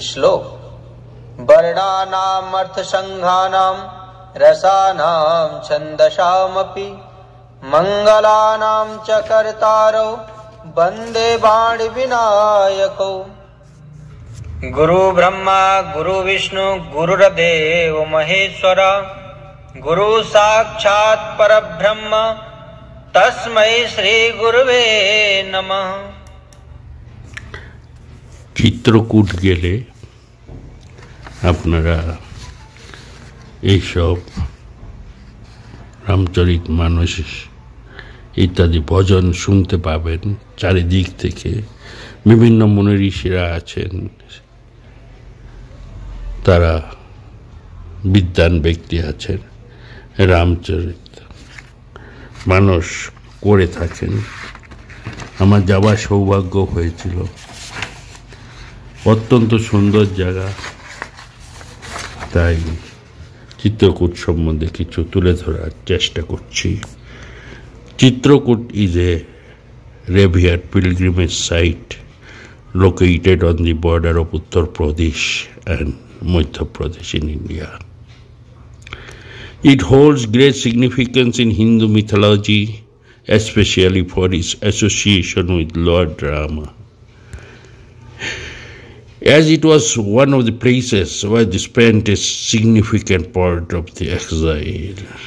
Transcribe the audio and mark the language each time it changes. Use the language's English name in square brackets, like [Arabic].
[Sanskrit] श्लोक। वर्णानाम अर्थ संघानाम रसानाम छंदसामपि मंगलानां च कर्तारौ वंदे वाणी विनायकौ। गुरु ब्रह्मा गुरु विष्णु गुरुर्देव महेश्वर गुरु साक्षात् परब्रह्म तस्मै श्री गुरुवे नमः। [Bangla] চিত্রকূট গেলে আপনারা এইসব রামচরিতমানস ইত্যাদি ভজন শুনতে পাবেন। চারিদিক থেকে বিভিন্ন মুনি ঋষিরা আছেন, তারা বিদ্বান ব্যক্তি আছেন, রামচরিত মানস করে থাকেন। আমার যাওয়ার সৌভাগ্য হয়েছিল। অত্যন্ত সুন্দর জায়গা, তাই চিত্রকূট সম্বন্ধে কিছু তুলে ধরার চেষ্টা করছি। [English] Chitrakoot is a revered pilgrimage site located on the border of Uttar Pradesh and Madhya Pradesh in India. It holds great significance in Hindu mythology, especially for its association with Lord Rama, as it was one of the places where they spent a significant part of the exile.